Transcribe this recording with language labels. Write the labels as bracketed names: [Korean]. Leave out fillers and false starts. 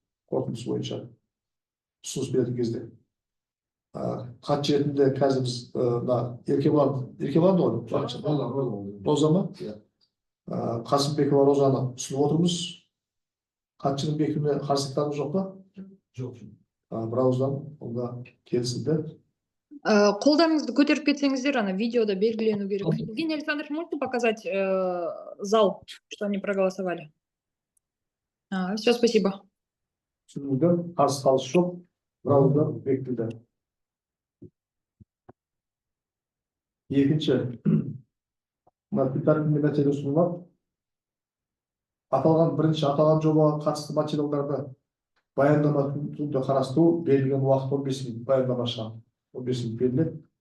[Kazakh] Қорытындысы бойынша ұсыныс беретін кезде. Хатшы ретінде қазір біз Еркебұлан ғой? Роза ма? Қасымбекова Розаны ұсынып отырмыз. Хатшының бекітуіне қарсылықтарыңыз жоқ па? Жоқ. Бірауыздан онда келісілді. Қолдарыңызды көтеріп кетсеңіздер, ана видеода белгілену керек. [Russian] Евгений Александрович, можете показать зал, что они проголосовали? Все, спасибо. [Kazakh] Түсінілді, қарсы қалыс жоқ. Бірауыздан бекітілді. Екінші, тәртібінде мәселе ұсынылады. Аталған жобаға қатысты материалдарды баяндама түрінде қарастыру берілген уақыт 15 минут, баяндамаға 15 минут беріледі.